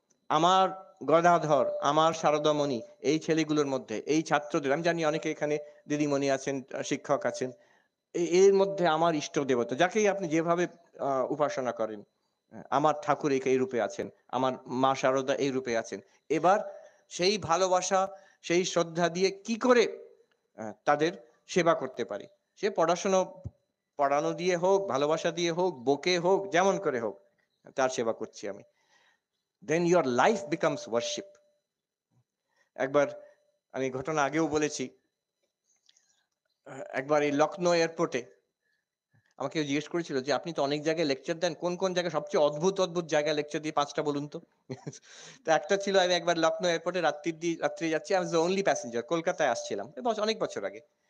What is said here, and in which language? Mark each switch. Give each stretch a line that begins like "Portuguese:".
Bangla: আমার গদাধর, আমার শারদামণি, এই ছেলেগুলোর মধ্যে, এই ছাত্রদের, আমি জানি অনেকে এখানে দিদিমণি আছেন, শিক্ষক আছেন, এর মধ্যে আমার ইষ্ট দেবতা, যাকেই আপনি যেভাবে উপাসনা করেন, আমার ঠাকুর এই রূপে আছেন, আমার মা শারদা এই রূপে আছেন। এবার সেই ভালোবাসা, সেই শ্রদ্ধা দিয়ে কি করে তাদের সেবা করতে পারি? সে পড়ানো দিয়ে হোক, ভালোবাসা দিয়ে হোক, বকে হোক, যেমন করে হোক, তার সেবা করছি আমি।
English: Then your life becomes worship.
Bangla: একবার আমি ঘটনা আগেও বলেছি, একবার এই লখনৌ এয়ারপোর্টে আমাকে জিজ্ঞেস করেছিল যে আপনি তো অনেক জায়গায় লেকচার দেন, কোন কোন জায়গায় সবচেয়ে অদ্ভুত অদ্ভুত জায়গায় লেকচার দিয়ে 5টা বলুন তো। তো একটা ছিল, আমি একবার লখনৌ এয়ারপোর্টে রাত্রি যাচ্ছি, আমি
English: the only passenger,
Bangla: কলকাতায় আসছিলাম অনেক বছর আগে।